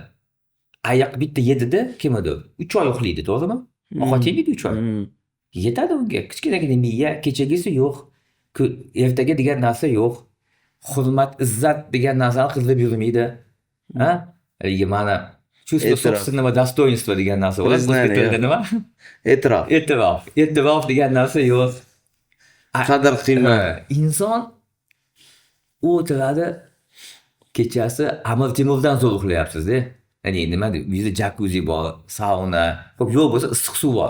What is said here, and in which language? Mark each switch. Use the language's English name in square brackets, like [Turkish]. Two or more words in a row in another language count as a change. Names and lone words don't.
[Uzbek] Ayiq bitta yedida kimdir 3 oy uxlaydi, to'g'rimi? Ovqat yemaydi 3 oy. Yetadi unga. Kichkinagina miya, kechagisi yo'q. Ertaga degan narsa yo'q. Hurmat, izzat degan narsani qilib yurmaydi. Ha? Mana [Russian] чувство собственного достоинства [Uzbek] degan narsa bor. O'zbek nima? E'tirof degan narsa yo'q. Qadr qiymat. Inson o'tiradi kechasi Amir Temurdan zo'r uxlayapsiz-da. Ya'ni nima deydi? Uyda jakuzi bor, sauna, yo'q bo'lsa issiq suv bor.